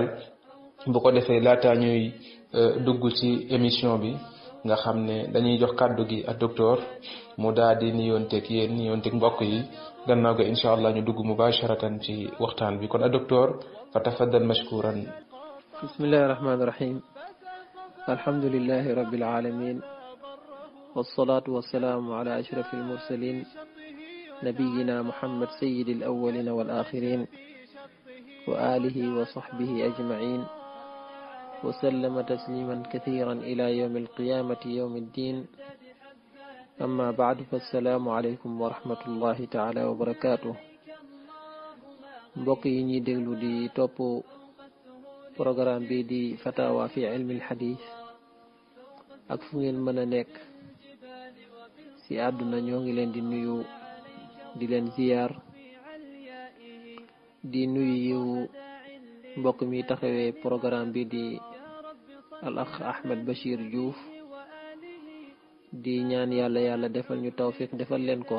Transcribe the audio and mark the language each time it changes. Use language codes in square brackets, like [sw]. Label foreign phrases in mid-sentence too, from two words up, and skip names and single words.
[wo] bu ko defee laata ñuy dugg ci émission bi nga xam ne dañuy jox kàddu gi ak docteur mu daal di nuyonteeg yéen nuyonteeg mbokk yi, gannaaw ga [ar] إن شاء الله [wo] ñu dugg mubasharatan ci waxtaan bi. kon ak docteur [ar] فتفضل مشكورا. بسم الله الرحمن الرحيم. الحمد لله رب العالمين والصلاة والسلام على أشرف المرسلين نبينا محمد سيد الأولين والآخرين وعلى آله وصحبه أجمعين وسلم تسليما كثيرا إلى يوم القيامة يوم الدين. أما بعد فالسلام عليكم ورحمة الله تعالى وبركاته. [wo] mbokk yi ñuy déglu di topp programme bi di [ar] فتاوى في علم الحديث [wo] ak fu ngeen mën a nekk ci àdduna, ñoo ngi leen di nuyu, di leen ziyaar, di nuyu mbokk mi taxawee programme bi di [ar] الأخ [wo] Ahmed Bachir Diouf, di ñaan yàlla defal ñu tawfiq defal leen ko.